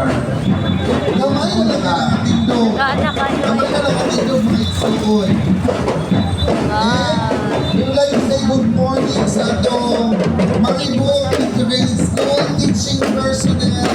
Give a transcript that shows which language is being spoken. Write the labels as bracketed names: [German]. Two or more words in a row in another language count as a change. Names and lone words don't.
[Cebuano] Gamay na lang nakatindog. Kaana kayo. Gamay na nakatindog mga igsuon. [English] And we would like to say good morning sa itong Malampuson Integrated School teaching personnel.